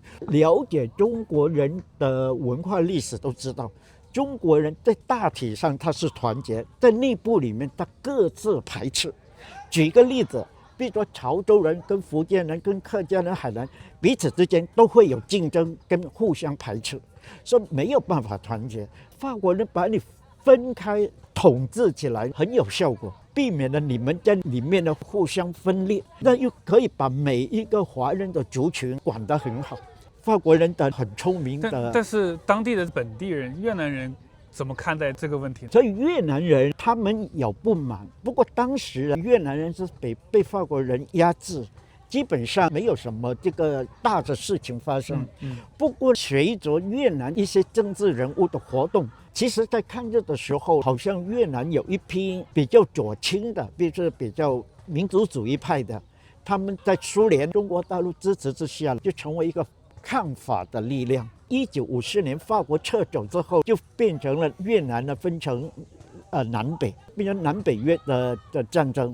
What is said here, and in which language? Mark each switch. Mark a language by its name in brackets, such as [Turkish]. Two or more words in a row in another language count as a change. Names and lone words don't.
[Chinese] 了解中國人的文化歷史都知道，中國人在大體上他是團結，在內部裡面他各自排斥。舉個例子，比如說潮州人跟福建人跟客家人、海南彼此之間都會有競爭跟互相排斥，所以沒有辦法團結。法國人把你分開統治起來很有效果，避免了你們在裡面的互相分裂，那又可以把每一個華人的族群管得很好。法國人的很聰明的，但是當地的本地人越南人怎麼看待這個問題？所以越南人他們有不滿，不過當時越南人是被法國人壓制，基本上沒有什麼這個大的事情發生。不過隨着越南一些政治人物的活動，其實在抗日的時候，好像越南有一批比較左傾的，比較民族主義派的，他們在蘇聯、中國大陸支持之下，就成為一個抗法的力量。1954年法國撤走之後，就變成了越南呢分成南北，變成南北越的戰爭。